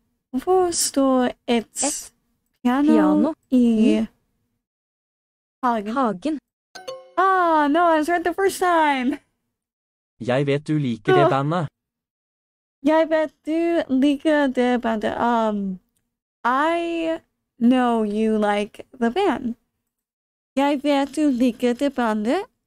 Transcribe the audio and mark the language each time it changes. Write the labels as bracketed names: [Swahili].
[Norwegian] Hvorfor står et piano i hagen? [English] No, I was right the first time. [Norwegian] Jeg vet du liker det bandet. Jeg vet du liker det bandet. [English] I know you like the band. [Norwegian] Jeg vet du liker det bandet.